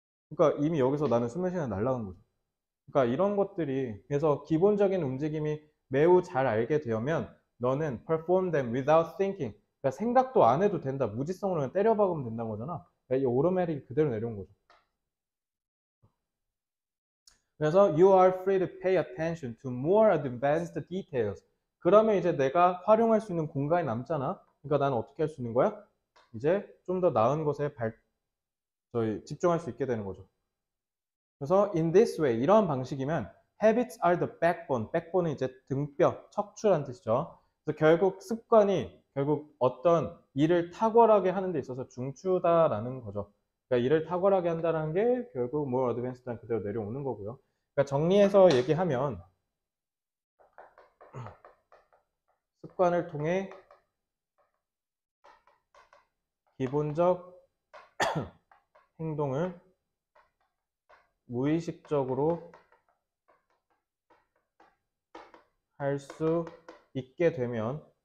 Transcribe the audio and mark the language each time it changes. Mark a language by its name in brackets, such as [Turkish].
[Korean] 그러니까 이미 여기서 나는 수면 시간이 날라간 거죠. 그러니까 이런 것들이 그래서 기본적인 움직임이 매우 잘 알게 되면 너는 [English] perform them without thinking. [Korean] 그러니까 생각도 안 해도 된다. 무지성으로 그냥 때려 박으면 된다는 거잖아. 그러니까 이 오르메릭이 그대로 내려온 거죠. 그래서 [English] you are free to pay attention to more advanced details. [Korean] 그러면 이제 내가 활용할 수 있는 공간이 남잖아. 그러니까 나는 어떻게 할 수 있는 거야? 이제 좀 더 나은 것에 집중할 수 있게 되는 거죠. 그래서 [English] in this way [Korean] 이러한 방식이면 [English] habits are the backbone. [Korean] backbone은 이제 등뼈, 척추란 뜻이죠. 그래서 결국 어떤 일을 탁월하게 하는 데 있어서 중추다라는 거죠. 그러니까 일을 탁월하게 한다는 게 결국 more advanced한 그대로 내려오는 거고요. 그러니까 정리해서 얘기하면 습관을 통해 기본적 행동을 무의식적으로 할 수 있게 되면